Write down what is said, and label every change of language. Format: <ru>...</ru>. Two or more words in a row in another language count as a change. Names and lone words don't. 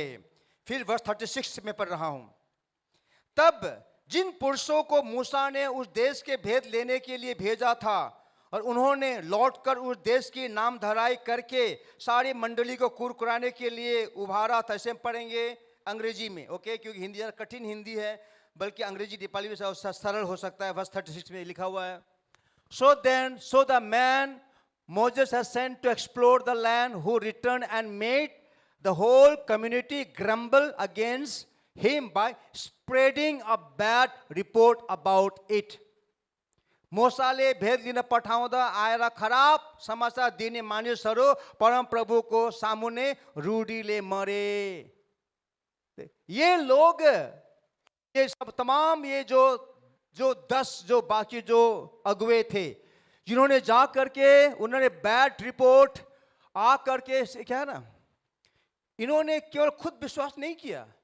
<hi>फिर वर्ष 36 में पढ़ रहा हूं, तब जिन पुरुषों को मूसा ने उस देश के भेद लेने के लिए भेजा था और उन्होंने लौटकर उस देश की नाम धराई करके सारी मंडली को कुरकुराने के लिए उभारा था। इसे पढ़ेंगे अंग्रेजी में, ओके, क्योंकि हिंदी जरा कठिन हिंदी है, बल्कि अंग्रेजी नेपाली में सरल हो सकता है। वर्ष 36 में लिखा हुआ है,</hi> <en>so the man Moses has sent to explore the land, who returned and made the whole community grumble against him by spreading a bad report about it.</en> <ne>मोसाले भेद लिन पठाउँदा आएर खराब समाचार दिने मानिसहरू परम प्रभुको सामुने रूढीले मरे।</ne> <hi>ये लोग, ये सब तमाम, ये जो 10 जो बाकी जो अगुवे थे, जिन्होंने जा करके उन्होंने</hi> <en>bad report</en> <hi>आ करके, क्या है ना, इन्होंने केवल खुद विश्वास नहीं किया,</hi>